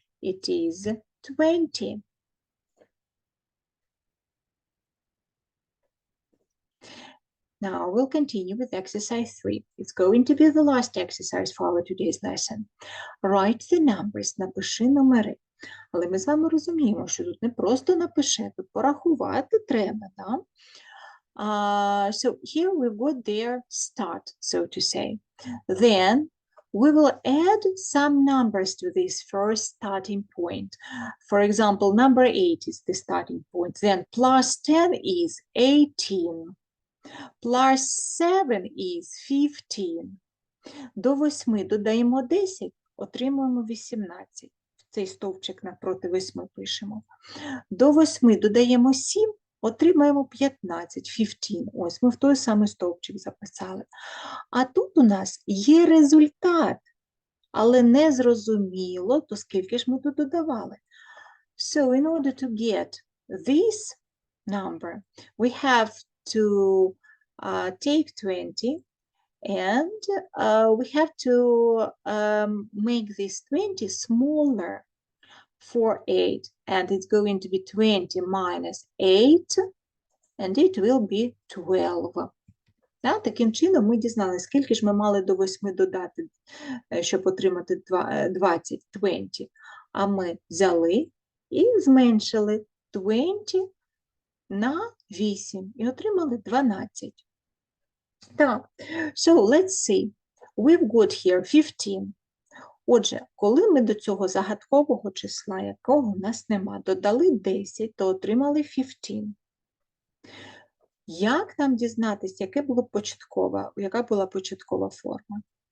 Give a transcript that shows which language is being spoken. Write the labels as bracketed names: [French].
[English] It is 20. Now we'll continue with exercise 3. It's going to be the last exercise for our today's lesson. Write the numbers, [Ukrainian] напиши номери. Але ми з вами розуміємо, що тут не просто напиши, тут порахувати треба, да? [English] So here we've got their start, so to say. Then we will add some numbers to this first starting point. For example, number 8 is the starting point. Then plus 10 is 18. Plus 7 is 15. [Ukrainian] До 8 додаємо 10, отримуємо 18. Цей стовпчик напроти 8 пишемо. До 8 додаємо 7, отримаємо 15, 15. Ось ми в той самий стовпчик записали. А тут у нас є результат, але не зрозуміло, то скільки ж ми тут додавали. [English] So in order to get this number, we have to take 20 and we have to make this 20 smaller for 8, and it's going to be 20 minus 8, and it will be 12. [Ukrainian] Да, таким чином ми дізналися, скільки ж ми мали до 8 додати, щоб отримати 20, 20. А ми взяли і зменшили 20 на 8 і отримали 12. [English] Так, so let's see. We've got here 15. [Ukrainian] Отже, коли ми до цього загадкового числа, якого в нас нема, додали 10, то отримали 15. Як нам дізнатися, яка була початкова форма?